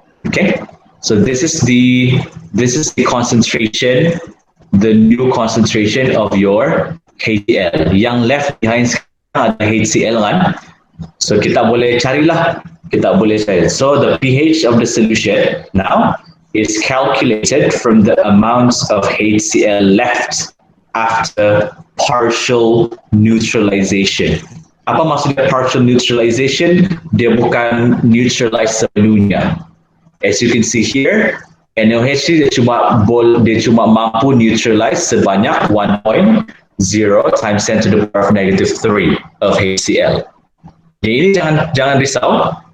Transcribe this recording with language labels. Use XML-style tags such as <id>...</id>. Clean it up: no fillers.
<en>Okay, so this is the concentration, the new concentration of your HCl.</en> <ms>Yang</ms> <en>left behind</en> <ms>sekarang ada HCl kan? So kita boleh carilah, kita boleh cari.</ms> <en>So the pH of the solution now is calculated from the amounts of HCl left after partial neutralization.</en> <ms>Apa maksudnya partial neutralization? Dia bukan neutralize sepenuhnya.</ms> <en>As you can see here, NaOH</en> <ms>dia cuma mampu neutralize sebanyak</ms> <en>1.0 times 10 to the power of negative 3 of HCl.</en> <ms>Ini jangan risau.</ms>